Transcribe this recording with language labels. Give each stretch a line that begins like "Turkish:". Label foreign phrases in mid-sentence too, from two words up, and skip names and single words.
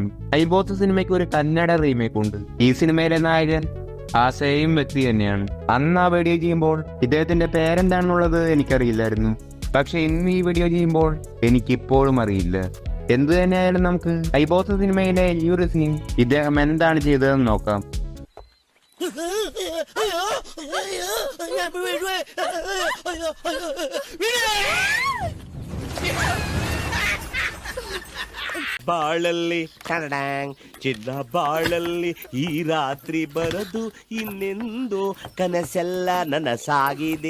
Malayalam: മൈ ബോസ് സിനിമയ്ക്ക് ഒരു കന്നഡ റീമേക്ക് ഉണ്ട്. ഈ സിനിമയിലെ നായകൻ ആ സെയിം വ്യക്തി തന്നെയാണ്. അന്ന് ആ വീഡിയോ ചെയ്യുമ്പോൾ ഇദ്ദേഹത്തിന്റെ പേരെന്താണെന്നുള്ളത് എനിക്കറിയില്ലായിരുന്നു. പക്ഷെ ഇന്ന് ഈ വീഡിയോ ചെയ്യുമ്പോൾ എനിക്കിപ്പോഴും അറിയില്ല. എന്തു തന്നെയായാലും നമുക്ക് മൈ ബോസ് സിനിമയിലെ ഈ ഒരു സീൻ ഇദ്ദേഹം എന്താണ് ചെയ്തതെന്ന് നോക്കാം.
Kannada: ಬಾಳಲ್ಲಿ ಟಡಡಾಂಗ್ ಚಿನ್ನ ಬಾಳಲ್ಲಿ ಈ ರಾತ್ರಿ ಬರದು ಇನ್ನೆಂದು ಕನಸೆಲ್ಲ ನನಸಾಗಿದೆ.